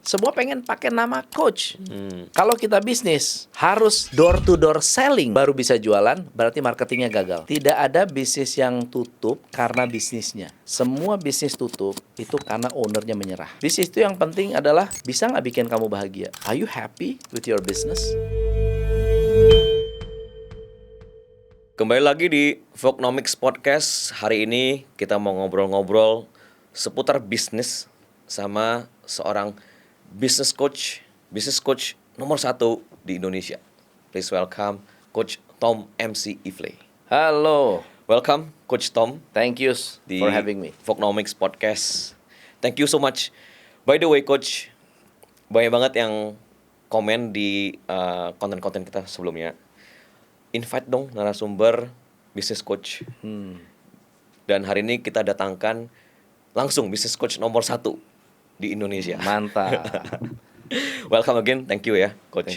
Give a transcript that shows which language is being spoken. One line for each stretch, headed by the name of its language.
Indonesian: Semua pengen pakai nama coach. Kalau kita bisnis harus
English: door to door selling
Indonesian: baru bisa jualan, berarti marketingnya gagal. Tidak ada bisnis yang tutup karena bisnisnya. Semua bisnis tutup itu karena ownernya menyerah. Bisnis itu yang penting adalah bisa nggak bikin kamu bahagia.
English: Are you happy with your business?
Indonesian: Kembali lagi di Vognomics Podcast. Hari ini kita mau ngobrol-ngobrol seputar bisnis sama seorang business coach nomor 1 di Indonesia.
English: Please welcome Coach Tom MC Ifle.
Indonesian: Halo,
English: Welcome Coach Tom thank you
Indonesian: di
English: for having me. Vognomics Podcast. Thank you so much. By the way Coach,
Indonesian: banyak banget yang komen di konten-konten kita sebelumnya. Invite dong narasumber business coach. Dan hari ini kita datangkan langsung business coach nomor 1 di Indonesia. Mantap.
English: Welcome again, thank you
Indonesian: ya
English: Coach.